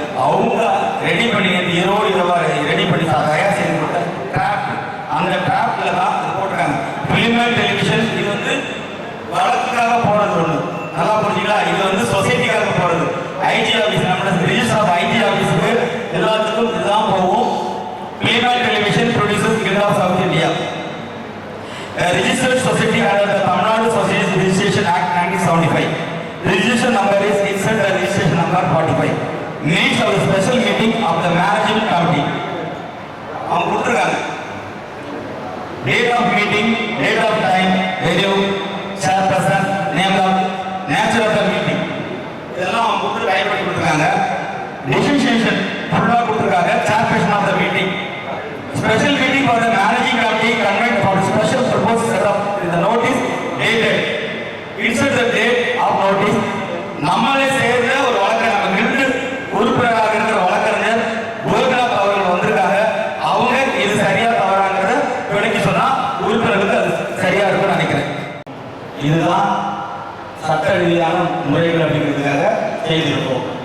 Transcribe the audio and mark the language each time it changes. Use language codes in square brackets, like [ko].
[ta] அவங்க ரெடி பண்ணி இரவோடு இரவாக ரெடி பண்ணி தயார் செய்து கொடுத்த டிராஃப்ட், அந்த டிராஃப்டில் தான் இது போட்டிருக்காங்க. பிலிமர் டெலிவிஷன் இது வந்து வழக்குக்காக போகிறது ஒன்று, நல்லா புரிஞ்சுங்களா? இது வந்து சொசைட்டிக்காக போகிறது. ஐஜி ஆஃபீஸ், நம்மளோட ரிஜிஸ்டர் ஆஃப் ஐஜி ஆஃபீஸுக்கு எல்லாத்துக்கும் இதுதான் போகும். [en] Film television producers guild of south India, registered society under the Tamil Nadu Society Registration Act 1975. Registration number is insert the registration number 45. Minutes of the special meeting of the management committee. [ta] அவங்க கொடுத்துருக்காங்க. [en] Date of meeting, date of time, venue, chairperson, name of, nature of the meeting. [ta] இதெல்லாம் அவங்க கொடுத்து type பண்ணி கொடுத்துருக்காங்க. Decision ஃபுல்லாக கொடுத்துருக்காங்க. [en] Chairperson of the meeting. Special meeting for the managing committee convened for special purpose set up in the notice dated. Insert the date of notice. [ta] நம்மளே சேர்ந்த ஒரு வழக்கறிஞர், நம்ம நின்று உறுப்பினராக இருக்கிற வழக்கறிஞர் கோபிநாத் அவர்கள் வந்திருக்காங்க. அவங்க இது சரியா தவறாங்கிறத விளக்கி சொன்னா உறுப்பினர்களுக்கு அது சரியா இருக்கும்னு நினைக்கிறேன். இதுதான் சட்ட ரீதியான முறைகள் அப்படிங்கிறதுக்காக செய்திருக்கோம்.